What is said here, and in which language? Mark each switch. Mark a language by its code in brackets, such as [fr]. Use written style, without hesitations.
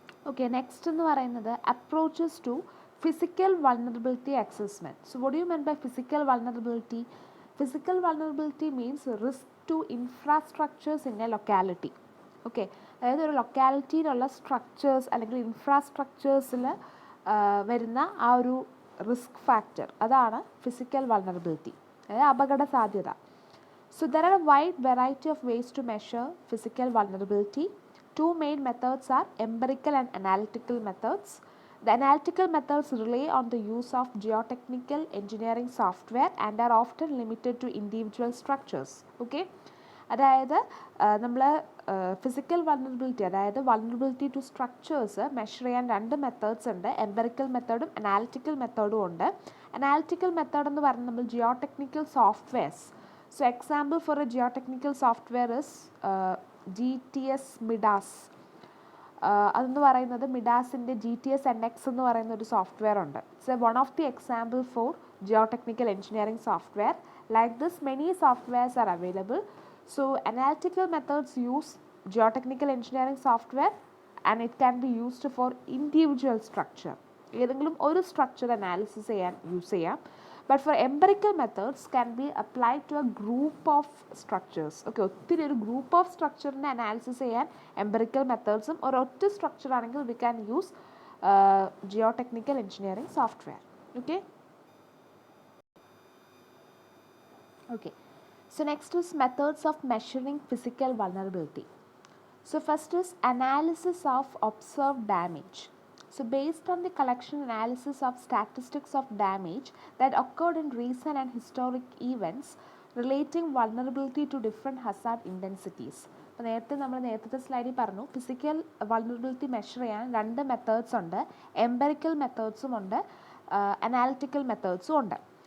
[ml] Okay, next എന്ന് പറയുന്നത് approaches to physical vulnerability assessment. [en] So what do you mean by physical vulnerability? Physical vulnerability means risk to infrastructures in a locality. [ml] Okay, അതായത് ഒരു ലൊക്കാലിറ്റിയിലുള്ള structures അല്ലെങ്കിൽ ഇൻഫ്രാസ്ട്രക്ചേഴ്സിൽ വരുന്ന ആ ഒരു risk factor, അതാണ് physical vulnerability, അതായത് അപകട സാധ്യത. [en] So there are a wide variety of ways to measure physical vulnerability. Two main methods are empirical and analytical methods. The analytical methods rely on the use of geotechnical engineering software and are often limited to individual structures. [ml] Okay, അതായത് നമ്മൾ physical vulnerability അതായത് vulnerability to structures measure ചെയ്യാൻ രണ്ട് methods ഉണ്ട്. Empirical മെത്തേഡും analytical മെത്തേഡും ഉണ്ട്. Analytical method എന്ന് പറഞ്ഞാൽ നമ്മൾ geotechnical softwares. [en] So example for a geotechnical software is GTS Midas. [ml] അതെന്ന് പറയുന്നത് മിഡാസിൻ്റെ GTS NX എന്ന് പറയുന്ന ഒരു സോഫ്റ്റ്വെയർ ഉണ്ട്. [en] So one of the example for geotechnical engineering software. Like this many softwares are available. So analytical methods use geotechnical engineering software and it can be used for individual structure. [ml] ഏതെങ്കിലും ഒരു structure analysis ചെയ്യാൻ use ചെയ്യാം. [en] But for empirical methods can be applied to a group of structures. [ml] Okay, ഒത്തിരി ഒരു group of സ്ട്രക്ചറിനെ analysis ചെയ്യാൻ empirical മെത്തേഡ്സും ഒരൊറ്റ structure ആണെങ്കിൽ [en] We can use geotechnical engineering software. Okay okay So next is methods of measuring physical vulnerability. So first is analysis of observed damage. So based on the collection analysis of statistics of damage that occurred in recent and historic events relating vulnerability to different hazard intensities. [ml] അപ്പോൾ നേരത്തെ സ്ലൈഡിൽ പറഞ്ഞു physical vulnerability measure ചെയ്യാൻ രണ്ട് methods ഉണ്ട്. Empirical മെത്തേഡ്സും ഉണ്ട്, analytical മെത്തേഡ്സും ഉണ്ട്.